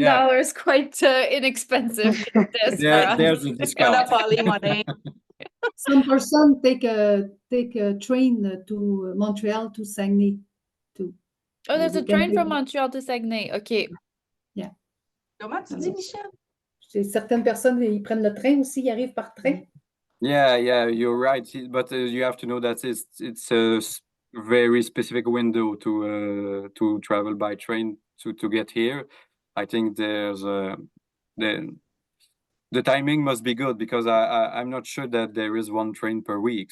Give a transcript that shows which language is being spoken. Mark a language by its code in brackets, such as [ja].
[en] Yeah. dollar is quite inexpensive. there's a discount. Monopoly money. Some person take a train to Montreal to Saguenay too. Oh, there's a train from Montreal to Saguenay. Okay. Yeah. [fr] Comment tu dis, Michel? Certaines personnes, ils prennent le train aussi, ils arrivent par train. [en] Yeah, you're right. But you have to know that it's a very specific window to travel by train to get here. I think there's the timing must be good because I'm not sure that there is one train per week.